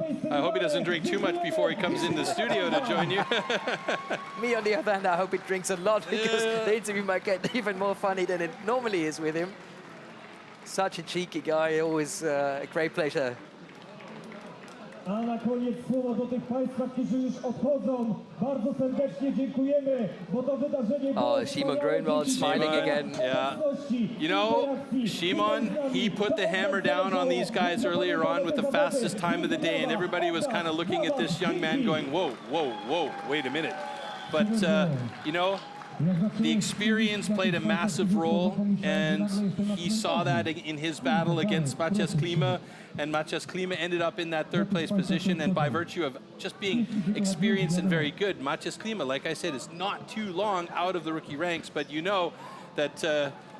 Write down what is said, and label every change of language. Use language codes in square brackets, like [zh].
[en] I hope he doesn't drink too much before he comes in the studio to join you. Me, on the other hand, I hope he drinks a lot because the interview might get even more funny than it normally is with him. Such a cheeky guy, always a great pleasure. [pl] A na koniec słowo do tych Państwa, którzy już odchodzą. Bardzo serdecznie dziękujemy, bo to wydarzenie... [en] Oh, Szymon Grunwald smiling again. Yeah. You know, Szymon, he put the hammer down on these guys earlier on with the fastest time of the day, and everybody was kind of looking at this young man going, whoa, whoa, whoa, wait a minute. But, you know, the experience played a massive role, and he saw that in his battle against Matthias Klima, and Matthias Klima ended up in that third place position, and by virtue of just being experienced and very good, Matthias Klima, like I said, is not too long out of the rookie ranks, but you know that